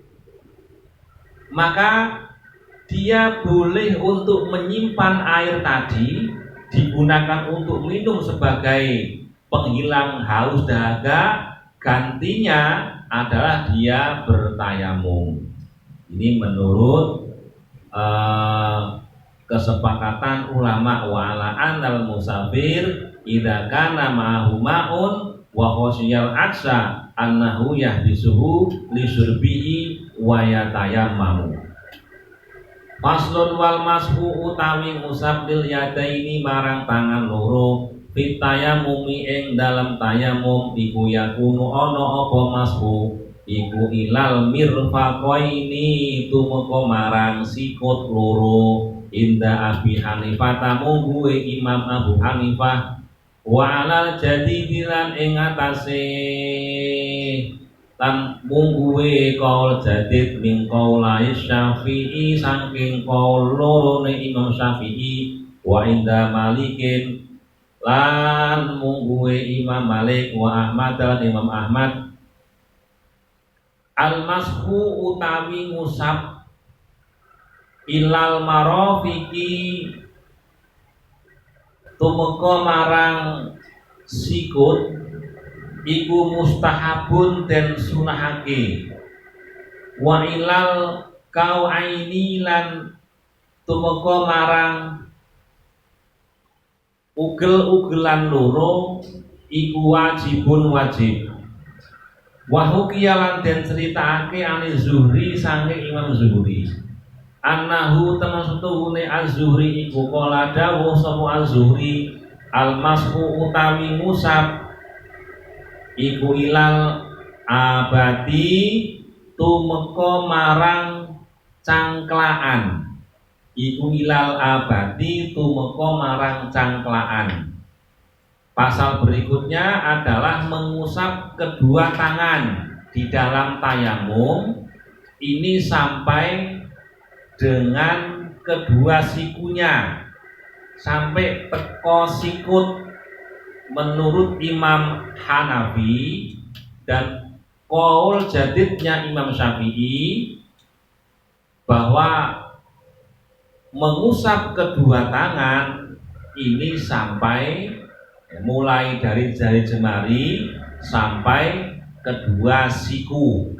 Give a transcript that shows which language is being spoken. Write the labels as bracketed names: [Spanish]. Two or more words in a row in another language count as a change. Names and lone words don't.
[Indonesian] maka dia boleh untuk menyimpan air tadi, digunakan untuk minum sebagai penghilang haus dahaga, gantinya adalah dia bertayamum. Ini menurut kesepakatan ulama. [Arabic] وعلى أن المسافر إذا كان معه ماء وخشي العطش أنه يحدثه لشربه ويتيمم. فصل والمسح [Javanese] utawi ngusap [Arabic] لليدين [Javanese] marang tangan loro [Arabic] في التيمم [Javanese] ing dalam tayamum iku yakunu ana apa mashu iku [Arabic] إلى المرفقين [Javanese] tumeka marang sikut loro [Arabic] عند أبي حنيفة [Javanese] mungguwe Imam Abu Hanifah [Arabic] وعلى الجديد [Javanese] ing atase tan mungguwe kaul jadid [Arabic] من قولي الشافعي [Javanese] saking kaul lorone Imam Syafi'i [Arabic] وعند مالك [Javanese] lan mungguwe Imam Malik [Arabic] وأحمد [Javanese] dan Imam Ahmad [Arabic] المسح [Javanese] utawi ngusap [Arabic] إلى المرافق [Javanese] tumeka marang sikut iku mustahabun dan sunahake [Arabic] وإلى الكوعين [Javanese] lan tumeka marang ugel-ugelan loro iku wajibun wajib [Arabic] وحكي [Javanese] den critakake [Arabic] عن الزهري [Javanese] saking Imam Zuhri annahu temasutune Az-Zuhri iku kala dawuh sapa Az-Zuhri al-mashu utawi musab iku [Arabic] إلى الآباط [Javanese] tumeka marang cangklaan iku [Arabic] إلى الآباط [Javanese] tumeka marang cangklaan. [Indonesian] Pasal berikutnya adalah mengusap kedua tangan di dalam tayamum ini sampai dengan kedua sikunya sampai [Javanese] teko sikut [Indonesian] menurut Imam Hanafi dan qaul jadidnya Imam Syafi'i bahwa mengusap kedua tangan ini sampai mulai dari jari jemari sampai kedua siku.